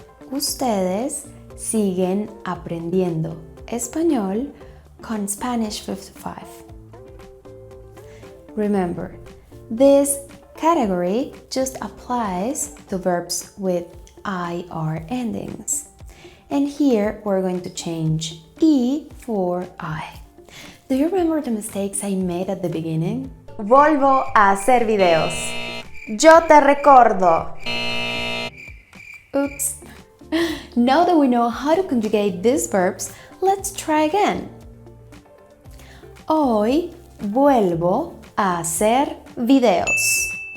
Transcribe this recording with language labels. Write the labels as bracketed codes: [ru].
[es] Ustedes siguen aprendiendo español con Spanish 55. [en] Remember, this category just applies to verbs with IR endings. And here we're going to change E for I. Do you remember the mistakes I made at the beginning? [es] Volvo a hacer videos. Yo te recuerdo. Oops. [en] Now that we know how to conjugate these verbs, let's try again. [es] Hoy vuelvo a hacer videos.